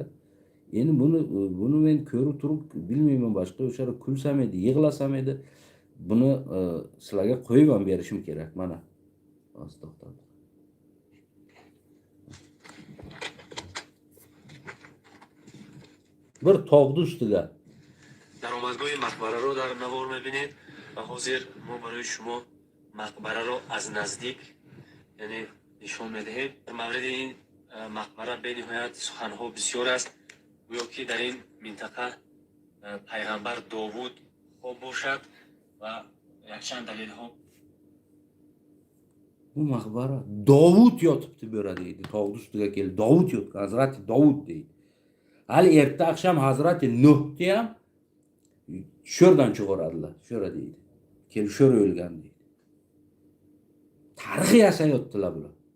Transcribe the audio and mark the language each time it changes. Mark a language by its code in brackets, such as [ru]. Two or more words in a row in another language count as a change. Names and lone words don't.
[uz] Endi buni men ko'rib turib bilmayman boshqa o'sha kulsam edi, yig'lasam edi. Buni sizlarga qo'yib ham berishim kerak. Mana. To'xtab. Bir tog'ni ustiga [tg] даромадгоҳи мақбараро дар навор мебинед ва ҳозир мо барои шумо мақбараро аз наздик яъне нишон медиҳем. дар мавриди ин мақбара бениҳоят суханҳо бисёр аст. гӯё ки дар ин минтақа пайғамбар Довуд хоб бошад ва якчанд далелҳо [uz] bu maqbara Dovud yotibdi bu yerda deydi. Tog'ni ustiga kelib Dovud yotgan, Hazrati Dovud deydi. Hali erta akşam Hazrati Nuhni ham shu yerdan chiqaradilar, shu yerda deydi. Kelib shu yerda o'lgan deydi. Tarix yasayotdilar bular.